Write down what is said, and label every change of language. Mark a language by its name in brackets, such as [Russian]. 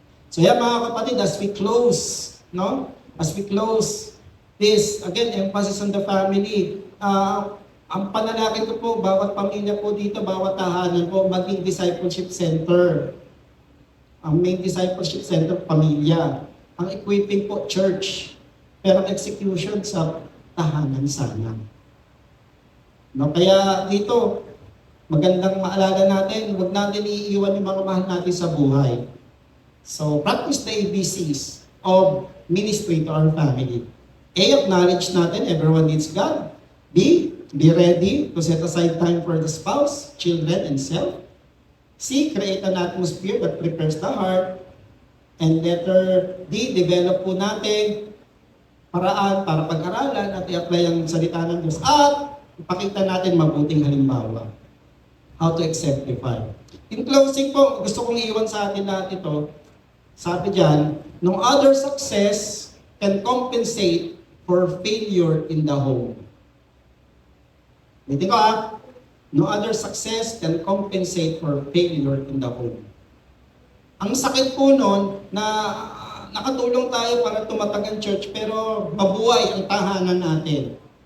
[Filipino] So yan mga kapatid, [English] as we close, as we close this, again, emphasis on the family. [Filipino] Ang panalangin ko po, bawat pamilya po dito, bawat tahanan po, maging discipleship center. Ang main discipleship center, pamilya. Ang equipping po, church. Pero ang execution sa tahanan sana. Kaya dito, magandang maalala natin, huwag natin iiwan yung mga mahal natin sa buhay. [English] So, practice the ABCs of ministry to our family. A, acknowledge natin, everyone needs God. B, be ready to set aside time for the spouse, children, and self. [Filipino] C, [English] create an atmosphere that prepares the heart. [Filipino] And letter D, develop po natin paraan para pag-aralan at i-apply ang salita ng Diyos. At ipakita natin mabuting halimbawa. How to exemplify. In closing po, gusto kong iwan sa atin lahat ito. [English] Sabi dyan, no other success can compensate for failure in the home. [Filipino] Hindi ko [English] no other success can compensate for failure in the home. [Filipino] Ang sakit po nun na nakatulong tayo para tumatag ang church pero mabuhay ang tahanan natin.